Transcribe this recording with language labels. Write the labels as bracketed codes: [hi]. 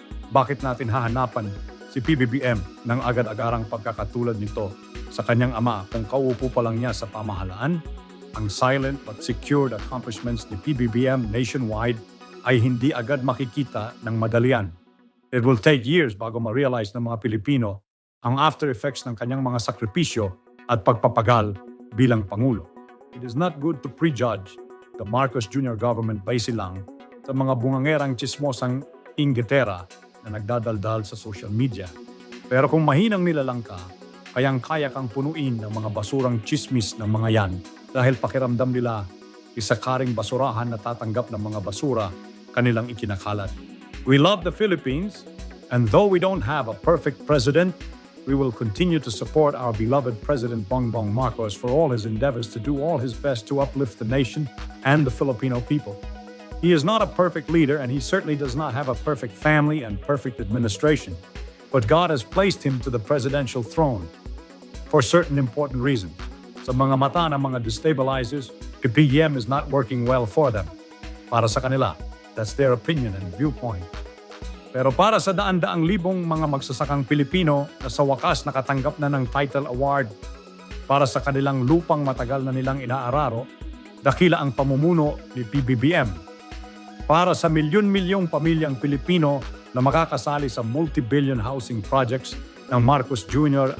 [tl] Bakit natin hahanapan si PBBM ng agad-agarang pagkakatulad nito sa kanyang ama kung kauupo pa lang niya sa pamahalaan? Ang [en] silent but secured accomplishments [tl] ni PBBM nationwide ay hindi agad makikita ng madalian. [en] It will take years [tl] bago ma-realize ng mga Pilipino ang [en] after effects [tl] ng kanyang mga sakripisyo at pagpapagal bilang Pangulo. [en] It is not good to prejudge the Marcos Jr. [tl] government base lang sa mga bungangerang chismosang inggitera na nagdadaldal sa social media. Pero kung mahinang nilalang ka, kayang-kaya kang punuin ng mga basurang chismis ng mga yan dahil pakiramdam nila isa karing basurahan na tatanggap ng mga basura kanilang ikinakalat. [en] We love the Philippines, and though we don't have a perfect president, we will continue to support our beloved President Bongbong Marcos for all his endeavors to do all his best to uplift the nation and the Filipino people. He is not a perfect leader, and he certainly does not have a perfect family and perfect administration. But God has placed him to the presidential throne for certain important reasons. [tl] Sa mga mata ng mga [en] destabilizers, PBBM is not working well for them. [tl] Para sa kanila, [en] that's their opinion and viewpoint. [tl] Pero para sa daan-daang libong mga magsasakang Pilipino na sa wakas nakatanggap na ng title award para sa kanilang lupang matagal na nilang inaararo, dakila ang pamumuno ni PBBM. para sa milyon-milyong pamilyang Pilipino na makakasali sa [en] multi-billion housing projects [tl] ng Marcos Jr.